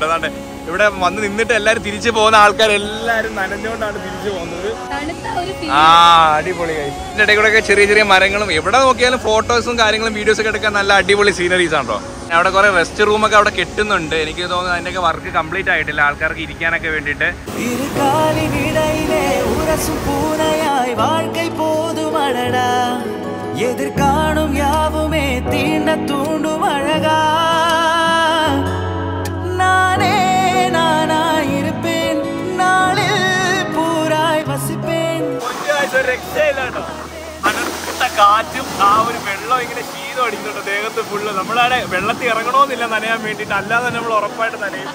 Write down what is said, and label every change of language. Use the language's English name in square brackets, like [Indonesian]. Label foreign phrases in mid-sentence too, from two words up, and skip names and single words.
[Malayalam] അതാണ്ട് ഇവിടെ വന്ന് നിന്നിട്ട് എല്ലാരും തിരിച്ചു പോകുന്ന ആൾക്കാരെല്ലാരും നനഞ്ഞുകൊണ്ടാണ് തിരിച്ചു പോകുന്നത്. അടിപൊളി. ഇതിന്റെ ഇടയിൽ കൂടെ ഒക്കെ ചെറിയ ചെറിയ മരങ്ങളും, എവിടെ നോക്കിയാലും ഫോട്ടോസും കാര്യങ്ങളും വീഡിയോസ് ഒക്കെ എടുക്കാൻ നല്ല അടിപൊളി സീനറീസ് ആണോ. അവിടെ കുറെ [English] rest room [Malayalam] അവിടെ കെട്ടുന്നുണ്ട്. എനിക്ക് തോന്നുന്നു അതിന്റെയൊക്കെ [English] work complete [Malayalam] ആയിട്ടില്ല, ആൾക്കാർക്ക് ഇരിക്കാനൊക്കെ വേണ്ടിയിട്ട്. [Tamil] எதிர்காணும் யாவுமே தீண்ட தூண்டும் அழகா நானே நானாயிருப்பேன் நாளில் பூராய் வசிப்பேன். [Malayalam] കാറ്റും ആ ഒരു വെള്ളം ഇങ്ങനെ ശീതം അടിക്കുന്നുണ്ട് ദേഹത്ത് ഫുള്ള്. നമ്മളവിടെ വെള്ളത്തിൽ ഇറങ്ങണമെന്നില്ല നനയാൻ വേണ്ടിട്ട്, അല്ലാതെ തന്നെ നമ്മൾ ഉറപ്പായിട്ട് നനയും.